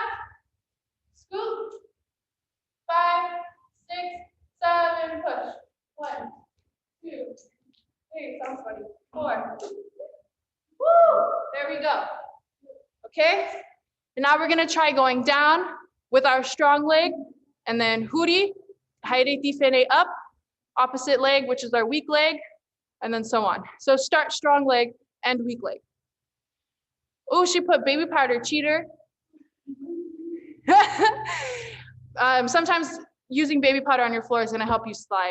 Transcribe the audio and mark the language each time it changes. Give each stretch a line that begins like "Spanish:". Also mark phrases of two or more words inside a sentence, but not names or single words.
English: Scoop. 5, 6, 7, push. 1, 2, 3, sounds funny. 4. Woo! There we go. Okay? And now we're gonna try going down with our strong leg, and then
Māori: huri, haere tifene
English: up, opposite leg, which is our weak leg, and then so on. So start strong leg and weak leg. Oh, she put baby powder, cheater. Sometimes using baby powder on your floor is gonna help you slide.